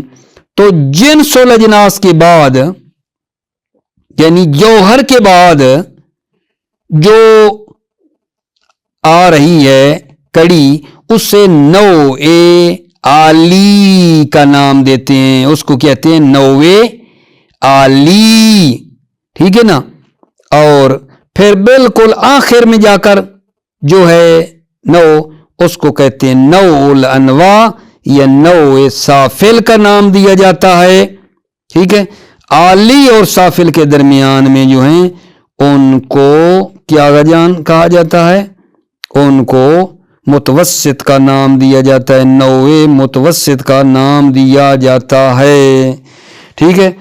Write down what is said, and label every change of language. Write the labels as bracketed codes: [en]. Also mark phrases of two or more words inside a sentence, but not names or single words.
[ur] تو جنس الاجناس کے بعد یعنی جوہر کے بعد جو آ رہی ہے کڑی اسے نوع عالی کا نام دیتے ہیں، اس کو کہتے ہیں نوع عالی، ٹھیک ہے نا۔ اور پھر بالکل آخر میں جا کر جو ہے نوع اس کو کہتے ہیں نوع الانواع یا نوع سافل کا نام دیا جاتا ہے، ٹھیک ہے۔ عالی اور سافل کے درمیان میں جو ہیں ان کو کیا جان کہا جاتا ہے، ان کو متوسط کا نام دیا جاتا ہے، نوع متوسط کا نام دیا جاتا ہے، ٹھیک ہے۔